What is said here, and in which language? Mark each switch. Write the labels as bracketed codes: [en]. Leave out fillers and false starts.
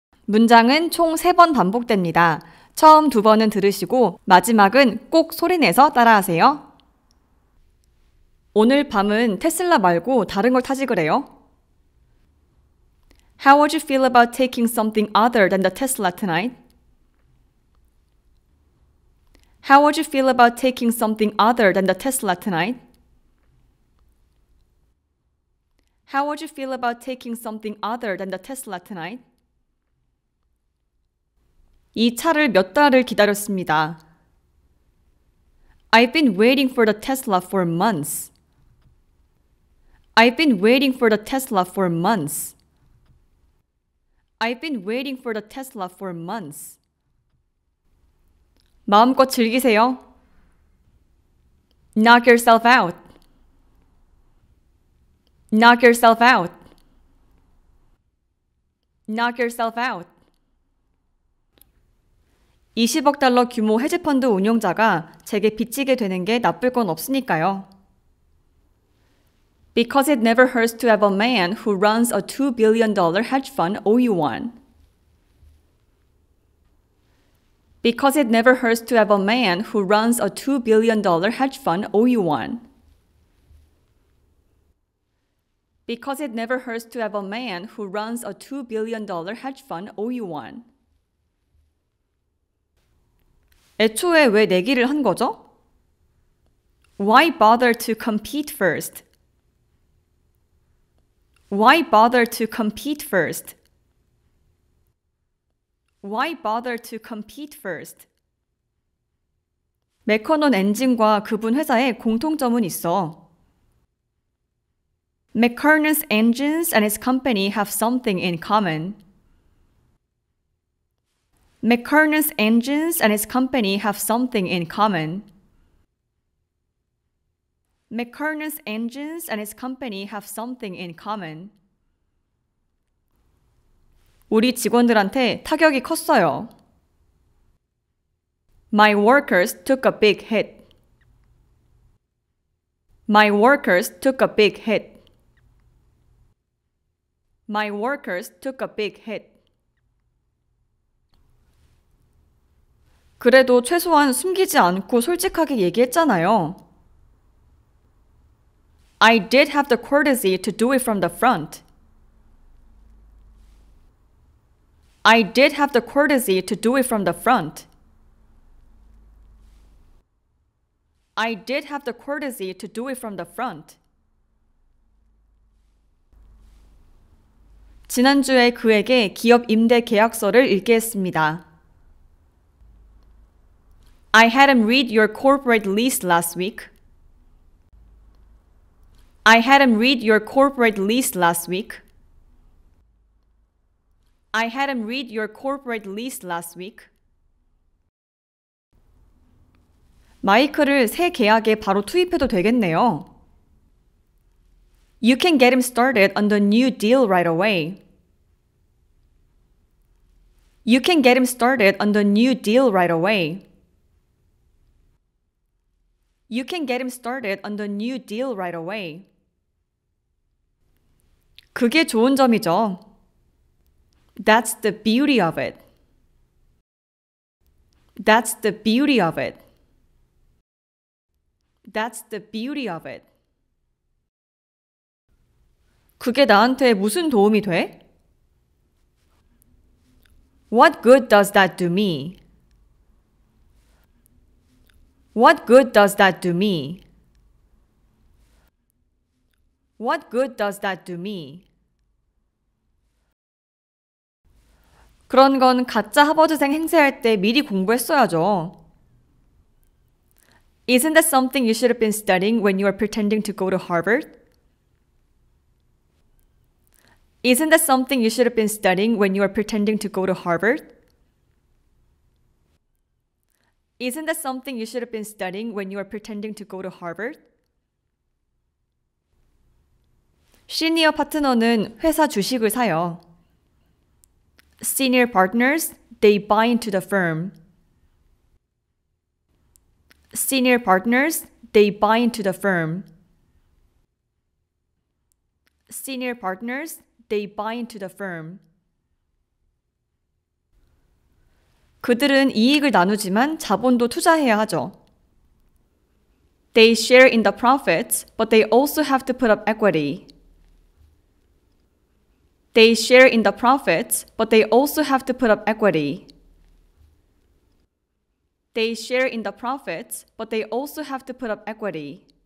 [ko] 문장은 총 3번 반복됩니다. 처음 2번은 들으시고 마지막은 꼭 소리내서 따라하세요. 오늘 밤은 테슬라 말고 다른 걸 타지 그래요? [en] How would you feel about taking something other than the Tesla tonight? How would you feel about taking something other than the Tesla tonight? How would you feel about taking something other than the Tesla tonight? [ko] 이 차를 몇 달을 기다렸습니다. [en] I've been waiting for the Tesla for months. I've been waiting for the Tesla for months. I've been waiting for the Tesla for months. [ko] 마음껏 즐기세요. [en] Knock yourself out. Knock yourself out. Knock yourself out. [ko] 20억 달러 규모 헤지펀드 운용자가 제게 빚지게 되는 게 나쁠 건 없으니까요. [en] Because it never hurts to have a man who runs a $2 billion hedge fund owe you one. Because it never hurts to have a man who runs a $2 billion hedge fund owe you one. Because it never hurts to have a man who runs a $2 billion hedge fund owe you one. [ko] 애초에 왜 내기를 한 거죠? [en] Why bother to compete first? Why bother to compete first? Why bother to compete first? [ko] 맥커넌 엔진과 그분 회사에 공통점은 있어. [en] McKernon's engines and his company have something in common. McKernon's engines and his company have something in common. McKernon's engines and his company have something in common. [ko] 우리 직원들한테 타격이 컸어요. [en] My workers took a big hit. My workers took a big hit. My workers took a big hit. [ko] 그래도 최소한 숨기지 않고 솔직하게 얘기했잖아요. [en] I did have the courtesy to do it from the front. I did have the courtesy to do it from the front. I did have the courtesy to do it from the front. [ko] 지난주에 그에게 기업 임대 계약서를 읽게 했습니다. [en] I had him read your corporate lease last week. I had him read your corporate lease last week. I had him read your corporate lease last week. [ko] 마이크를 새 계약에 바로 투입해도 되겠네요. [en] You can get him started on the new deal right away. You can get him started on the new deal right away. You can get him started on the new deal right away. [ko] 그게 좋은 점이죠. [en] That's the beauty of it. That's the beauty of it. That's the beauty of it. [ko] 그게 나한테 무슨 도움이 돼? [en] What good does that do me? What good does that do me? What good does that do me? [ko] 그런 건 가짜 하버드생 행세할 때 미리 공부했어야죠. [en] Isn't that something you should have been studying when you were pretending to go to Harvard? Isn't that something you should have been studying when you were pretending to go to Harvard? Isn't that something you should have been studying when you were pretending to go to Harvard? [ko] 시니어 파트너는 회사 주식을 사요. [en] Senior partners, they buy into the firm. Senior partners, they buy into the firm. Senior partners, they buy into the firm. [ko] 그들은 이익을 나누지만 자본도 투자해야 하죠. [en] They share in the profits, but they also have to put up equity. They share in the profits, but they also have to put up equity. They share in the profits, but they also have to put up equity.